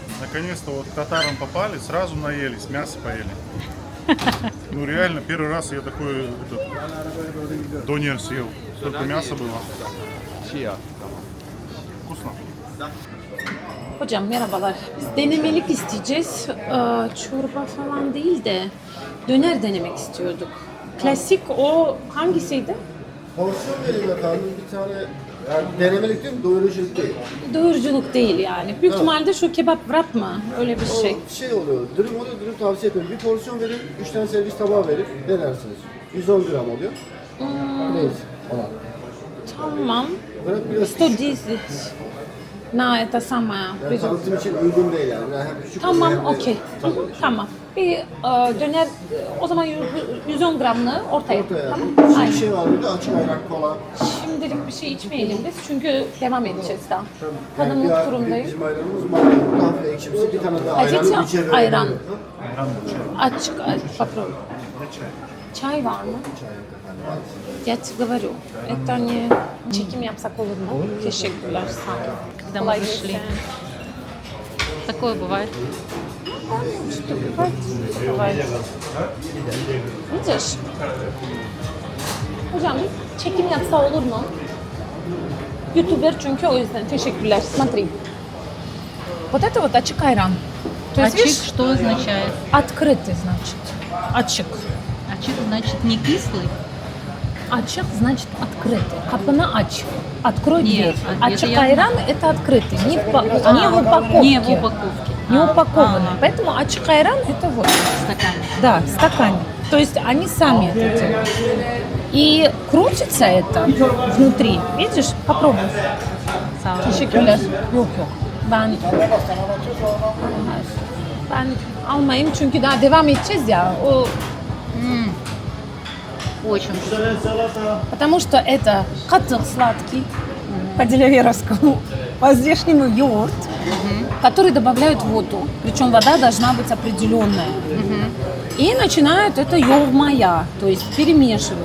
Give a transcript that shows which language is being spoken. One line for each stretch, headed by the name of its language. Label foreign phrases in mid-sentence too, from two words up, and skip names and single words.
Russian: Наконец-то вот к татарам попали, сразу наелись, мясо поели. Ну реально, первый раз я такой донер съел. Столько мяса было. Вкусно.
Turkish: Hocam merhabalar. Biz denemelik isteyeceğiz. Çorba falan değil de döner denemek istiyorduk. Klasik o hangisiydi? Porsiyon vereyim efendim. Bir tane yani denemelik değil mi? Doyuruculuk değil. Doyuruculuk değil yani. Büyük ihtimalle şu kebap wrap mı? Öyle bir şey. O şey oluyor. Dürüm oluyor. Dürüm tavsiye ediyorum. Bir porsiyon vereyim. 3 tane servis tabağı verip denersiniz. 110 gram oluyor. Neyse. Falan. Tamam. Bırak biraz
Russian: 110 na это самое.
Turkish: yani tanıtım için uygun değil yani. Yani hem küçük Tamam, hem de- okey. Tamam. Bir döner, o zaman 110 gramlı ortaya. Ortaya. Tamam. Şimdi Aynen. bir şey var burada. Açık ayran, kola. Şimdilik bir şey içmeyelim biz çünkü devam edeceğiz daha. Yani Hanımlık bir turundayım. bizim ayranımız maydanoz, hafif ekşimsi. Bir tane daha ayran. Acıca içeri ayran. veriyor. Açık, попробуй. Çay var mı?
Russian: Я тебе говорю, это не...
Turkish: Çekim yapsak olur mu? Teşekkürler, sağ olun.
Russian: Когда мы
Turkish: Kolay
Russian: зашли.
Turkish: gelsin.
Russian: Такое бывает.
Turkish: İşte bırak, bırak. Видишь? Hocam bir çekim yapsa olur mu? YouTuber çünkü o yüzden. Teşekkürler.
Russian: Смотри. Вот это вот
Turkish: açık ayran.
Russian: То есть, Ачик видишь, что означает? открытый, значит. Açık. Ачик значит не кислый. Açık значит открытый.
Turkish: Kapını aç.
Russian: Открой Нет, дверь. это Açık я ayran это открытый. Не в упаковке. Не в упаковке. Не упакованный. Ага. Поэтому
Turkish: açık ayran
Russian: это вот. В стакане. Да, в стакане. То есть они сами это делают. И крутится это внутри. Видишь? Попробуй. Сало.
Turkish: Teşekkürler. Yok yok. Ben almayayım çünkü daha devam edeceğiz ya. O
Russian: Очень вкусно. потому что это катык сладкий по-делеверовскому, по-здешнему йогурт, который добавляют в воду. Причем вода должна быть определенная. И начинают это йогмая, то есть перемешивают.